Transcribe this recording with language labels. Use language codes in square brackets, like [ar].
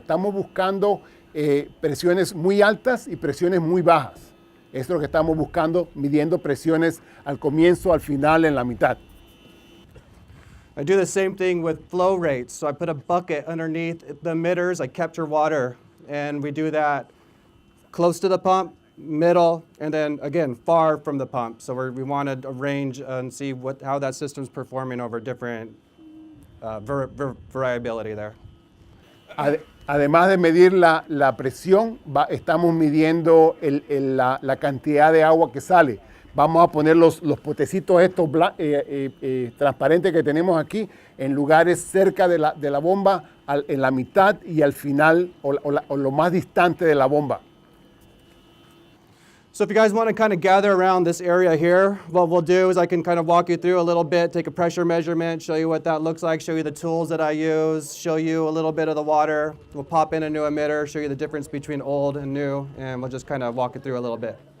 [es] Estamos buscando presiones muy altas y presiones muy bajas. Eso es lo que estamos buscando, midiendo presiones al comienzo, al final, en la mitad. [en] I do the same thing with flow rates. So I put a bucket underneath the emitters. I capture water, and we do that close to the pump, middle, and then again far from the pump. So we want to arrange and see how that system's performing over different variability there. [es] Además de medir la presión, estamos midiendo la cantidad de agua que sale. Vamos a poner los potecitos estos transparentes que tenemos aquí en lugares cerca de la bomba, en la mitad y al final o lo más distante de la bomba. [en] So if you guys want to kind of gather around this area here, what we'll do is I can kind of walk you through a little bit, take a pressure measurement, show you what that looks like, show you the tools that I use, show you a little bit of the water. We'll pop in a new emitter, show you the difference between old and new, and we'll just kind of walk it through a little bit.